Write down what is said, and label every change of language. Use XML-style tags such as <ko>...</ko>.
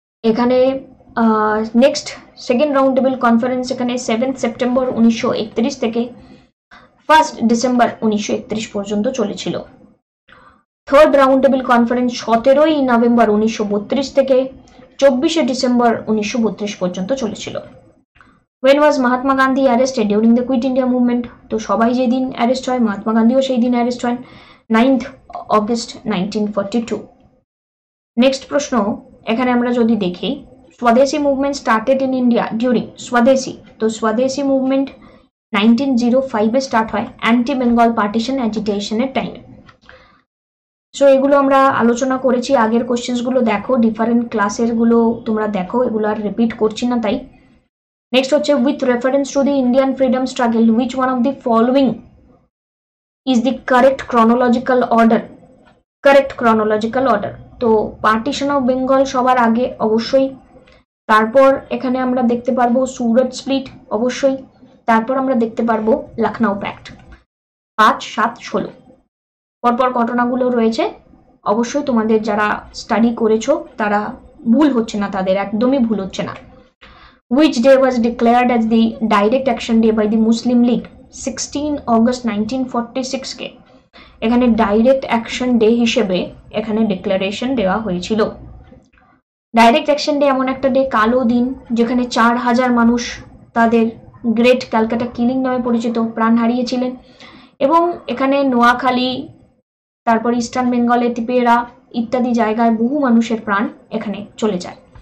<bn>এখানে next second round table conference এখানে 7 September 1931 থেকে 1 ডিসেম্বর 1931 পর্যন্ত চলেছিল। Third round table conference 17 November 1932 থেকে 24 ডিসেম্বর 1932 পর্যন্ত চলেছিল।</bn> <en>When was Mahatma Gandhi arrested during the Quit India movement?</en> <bn>তো সবাই যেদিন অ্যারেস্ট হয় মহাত্মা গান্ধীও সেই দিন অ্যারেস্ট হন, 9th অগস্ট 1942। নেক্সট প্রশ্ন এখানে আমরা যদি দেখি,</bn> <en>Swadeshi movement started in India during Swadeshi,</en> <bn>তো স্বদেশী মুভমেন্ট 1905 স্টার্ট হয় অ্যান্টি বেঙ্গল পার্টিশন অ্যাজিটেশনের টাইমে। সো এগুলো আমরা আলোচনা করেছি, আগের কোশ্চেন্সগুলো দেখো, ডিফারেন্ট ক্লাসের গুলো তোমরা দেখো, এগুলো আর রিপিট করছি না তাই। নেক্সট হচ্ছে</bn> <en>With reference to the Indian freedom struggle which one of the following is the correct chronological order.</en> <bn>Correct chronological order, তো পার্টিশন অফ বেঙ্গল সবার আগে অবশ্যই, তারপর এখানে আমরা দেখতে পারবো সুরত স্প্লিট অবশ্যই, তারপর আমরা দেখতে পারবো লখনউ প্যাক্ট 5, 7, 16 পরপর ঘটনাগুলো রয়েছে। অবশ্যই তোমাদের যারা স্টাডি করেছো তারা ভুল হচ্ছে না, তাদের একদমই ভুল হচ্ছে না।</bn> <en>Which day was declared as the direct action day by the Muslim League?</en> <bn>16 August 1946 কে এখানে ডাইরেক্ট অ্যাকশন ডে হিসেবে এখানে ডিক্লারেশন দেওয়া হয়েছিল। ডাইরেক্ট অ্যাকশন ডে এমন একটা ডে, কালো দিন, যেখানে 4000 মানুষ তাদের গ্রেট ক্যালকাটা কিলিং নামে পরিচিত প্রাণ হারিয়েছিলেন, এবং এখানে নোয়াখালী, তারপর ইস্টার্ন বেঙ্গলে তিপেরা ইত্যাদি জায়গায় বহু মানুষের প্রাণ এখানে চলে যায়।</bn>